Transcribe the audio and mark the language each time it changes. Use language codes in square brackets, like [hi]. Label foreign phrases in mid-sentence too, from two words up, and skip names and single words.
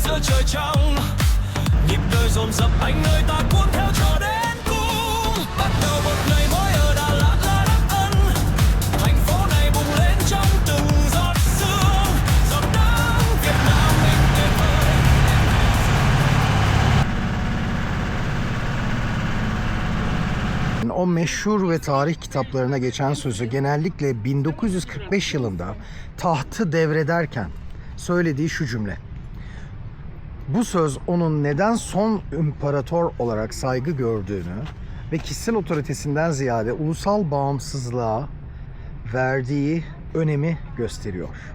[vi] trời trong nhịp đời dồn dập anh ơi ta cuốn theo cho đến cùng bắt đầu một ngày mới ở Đà Lạt là Đắc Ân thành phố này bùng lên trong từng giọt sương giọt nắng Việt Nam mình tuyệt vời. [tr] O meşhur ve tarih kitaplarına geçen sözü genellikle 1945 yılında tahtı devrederken söylediği şu cümle. Bu söz onun neden son imparator olarak saygı gördüğünü ve kişisel otoritesinden ziyade ulusal bağımsızlığa verdiği önemi gösteriyor.